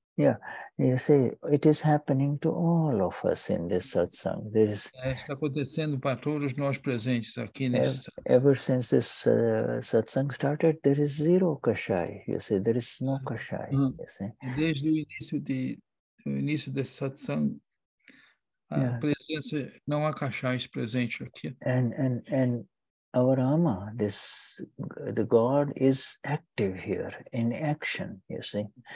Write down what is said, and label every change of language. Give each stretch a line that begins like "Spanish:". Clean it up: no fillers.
English: Yeah, you see, it is happening to all of us in this satsang.
Portuguese: Está acontecendo para todos nós presentes aqui nesse satsang.
English: Ever since this satsang started, there is zero kashaya. You see, there is no kashaya. You see.
Portuguese: Desde o início desse satsang, a presença, não há kashayas presente aqui.
English: And our Ama, the God is active here in action, you see.